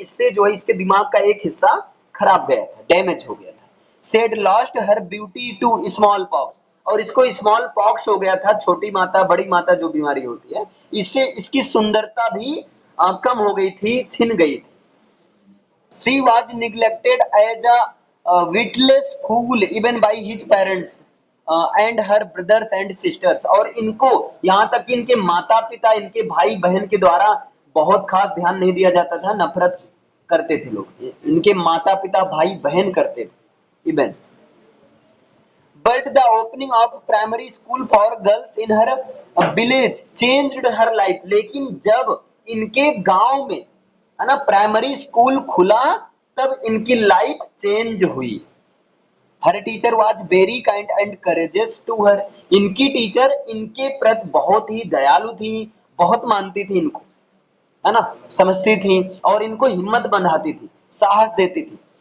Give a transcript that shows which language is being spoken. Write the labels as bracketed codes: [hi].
[hi] इससे जो है इसके दिमाग का एक हिस्सा खराब गया था, डैमेज हो गया था। [en] Said lost her beauty to smallpox. [hi] और इसको स्मॉल पॉक्स हो गया था, छोटी माता बड़ी माता जो बीमारी होती है, इससे इसकी सुंदरता भी कम हो गई थी, छिन गई थी। [en] She was neglected as a witless fool even by his parents and her brothers and sisters। [hi] और इनको यहाँ तक कि इनके माता पिता, इनके भाई बहन के द्वारा बहुत खास ध्यान नहीं दिया जाता था, नफरत करते थे लोग। इनके माता पिता भाई बहन करते थे even. [en] But the opening of primary school for girls in her village changed her life। [hi] लेकिन जब इनके गांव में, है ना, प्राइमरी स्कूल खुला तब इनकी लाइफ चेंज हुई। [en] Her teacher was very kind and courageous to her. [hi] इनकी टीचर इनके प्रति बहुत ही दयालु थी, बहुत मानती थी इनको, है ना, समझती थी और इनको हिम्मत बंधाती थी, साहस देती थी।